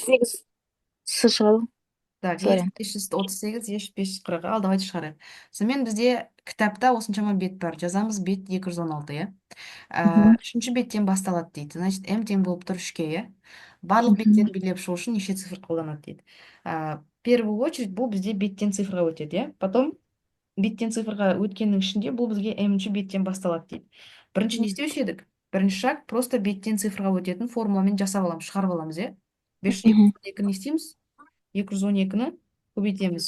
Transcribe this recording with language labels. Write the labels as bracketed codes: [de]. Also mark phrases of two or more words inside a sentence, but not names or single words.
[kk] 38 с шығады. [ru] Так, Вариант. [kk] 538, еш 540. Ал давайте шығарайық. Сонымен бізде кітапта осыншама бет бар. Жазамыз бет 216, иә? Үшінші беттен басталады дейді. Значит, m тең болып тұр 3-ке, иә? Барлық беттерін белгілеп шығу үшін неше цифр қолданады дейді. [ru] В первую очередь [kk] бұл бізде беттен цифрға өтеді, иә? Потом беттен цифрға өткеннің ішінде бұл бізге m-ші беттен басталады дейді. Бірінші не істеуші едік? Бірінші [ru] шаг просто [kk] беттен цифрға өтетін формуламен жасап аламыз, шығарып аламыз, иә? 512 не істейміз? 212-ні көбейтеміз.